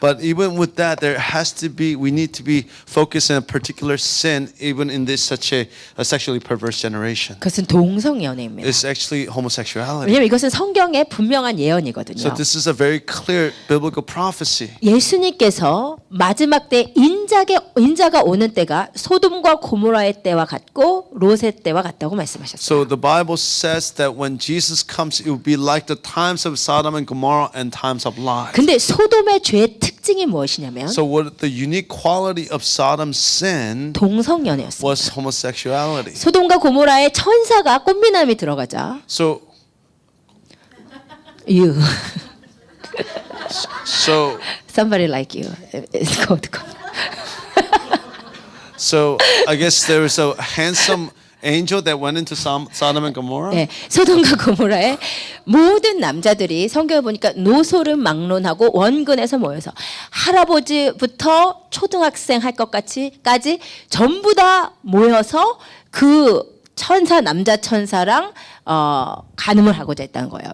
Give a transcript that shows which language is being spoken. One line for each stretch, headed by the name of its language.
English: But even with that, we need to be focused on a particular sin, even in this such a sexually perverse generation.
Korean: 그것은 동성연애입니다.
English: It's actually homosexuality.
Korean: 왜냐하면 이것은 성경의 분명한 예언이거든요.
English: So this is a very clear biblical prophecy.
Korean: 예수님께서 마지막 때 인자가 오는 때가 소돔과 고모라의 때와 같고 롯의 때와 같다고 말씀하셨어요.
English: So the Bible says that when Jesus comes, it will be like the times of Sodom and Gomorrah and times of Lot.
Korean: 근데 소돔의 죄의 특징이 무엇이냐면
English: So what the unique quality of Sodom's sin
Korean: 동성연애였습니다.
English: was homosexuality.
Korean: 소돔과 고모라의 천사가 꽃미남이 들어가자
English: So you somebody like you it's called. So I guess there was a handsome angel that went into Sodom and Gomorrah.
Korean: 네, 소돔과 고모라의 모든 남자들이 성경을 보니까 노소를 막론하고 원근에서 모여서 할아버지부터 초등학생 할 것까지 전부 다 모여서 그 남자 천사랑 간음을 하고자 했다는 거예요.